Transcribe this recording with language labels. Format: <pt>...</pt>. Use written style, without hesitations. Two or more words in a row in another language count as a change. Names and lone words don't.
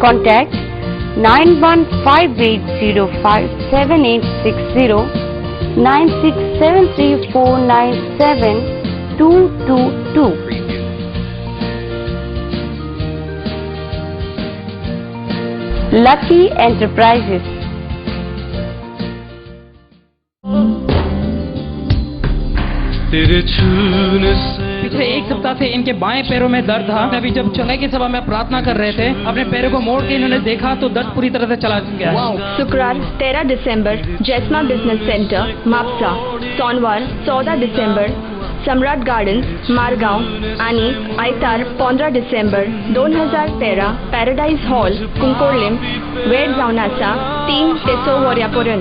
<en>Contact 9158057860 9673497222. Lucky Enterprises.</en> <hi>पिछले एक सप्ताह से इनके बाएं पैरों में दर्द था। अभी जब चंगाई की सभा में प्रार्थना कर रहे थे, अपने पैरों को मोड़ के इन्होंने देखा तो दर्द पूरी तरह से चला गया।</hi> <kok>शुक्रवार 13 डिसेंबर जैस्मा बिझनेस सेंटर म्हापसा, सोमवार 14 डिसेंबर सम्राट गार्डन्स मारगांव आणि आयतार 15 डिसेंबर 2013 पॅराडाईज हॉल कुंकोळ्ळेम वेळ जावन आसा 3 ते 6 वऱ्यापर्यंत.</kok>